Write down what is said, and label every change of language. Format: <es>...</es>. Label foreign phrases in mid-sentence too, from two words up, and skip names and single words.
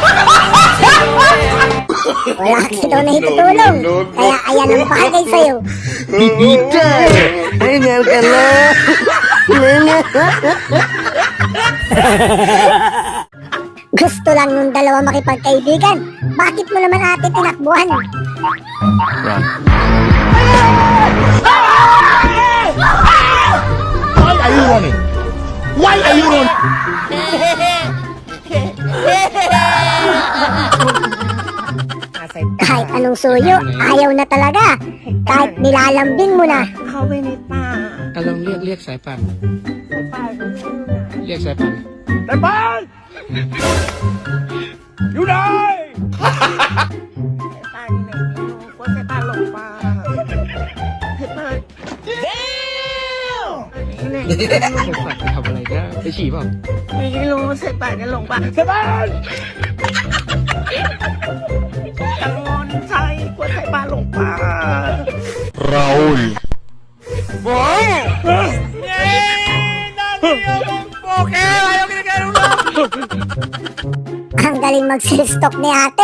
<tl>Wala kasi daw na itutulong. Kaya ayan ang bagay sa'yo. Bibita! Hingal ka na! Gusto lang nung dalawa makipagkaibigan. Bakit mo naman ate tinakbuhan?</tl> <en>Why are you running? Why are you running?</en> <tl>Kahit anong suyo, ayaw na talaga. Kahit nilalambing mo na.</tl> <th>กำลังเรียกสายป่านเรียกสายป่าน แต่บ้านอยู่ไหน สายป่านไปทำอะไรก็ไปฉี่เปล่า แต่บ้าน</th> <tl>Raul. Ang galing mag-silstock ni ate.</tl>